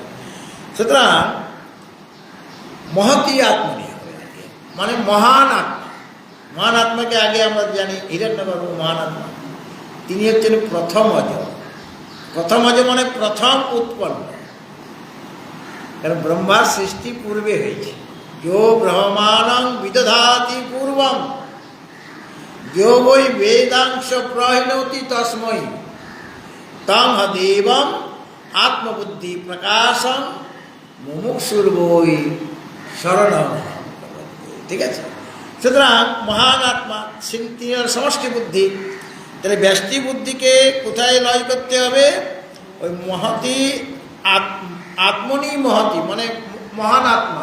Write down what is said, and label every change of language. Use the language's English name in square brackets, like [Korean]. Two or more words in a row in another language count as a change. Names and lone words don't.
[Bangla] সুতরাং [Sanskrit] মহতি আত্মনি [Bangla] হবে আগে, মানে মহান আত্মা। মহান আত্মাকে আগে আমরা জানি হিরণ্যগর্ভ মহান আত্মা, তিনি হচ্ছেন প্রথম অজ। প্রথম অজ মানে প্রথম উৎপন্ন, কারণ ব্রহ্মার সৃষ্টি পূর্বে হয়েছে। [Sanskrit] যো ব্রহ্মাণং বিদধাতি পূর্বম যো বৈ বেদাংশ প্রহিণতি তস্মৈ তং দেবম আত্মবুদ্ধি প্রকাশম মুমুক্ষুর্বৈ শরণম। [Bangla] ঠিক আছে, সুতরাং মহান আত্মা তিনি সমষ্টি বুদ্ধি। তাহলে ব্যষ্টি বুদ্ধিকে কোথায় লয় করতে হবে? ওই [Sanskrit] মহতি আত্মনি [Bangla] মহতি মানে মহান আত্মা।